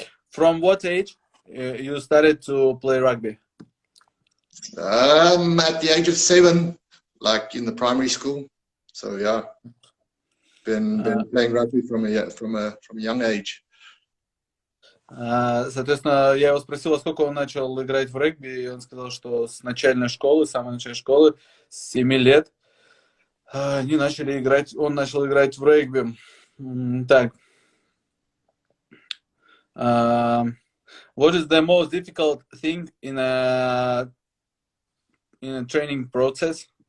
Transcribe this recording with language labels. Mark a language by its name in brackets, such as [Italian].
[English] From what age you started to play rugby? At the age of 7, like in the primary school. So yeah, been playing rugby from a young age. [Russian] Соответственно, я его спросил, во сколько он начал играть в регби, и он сказал, что с начальной школы, с самой начальной школы, с 7 лет, они начали играть, он начал играть в регби. Так. [English] What is the most difficult thing in a training process?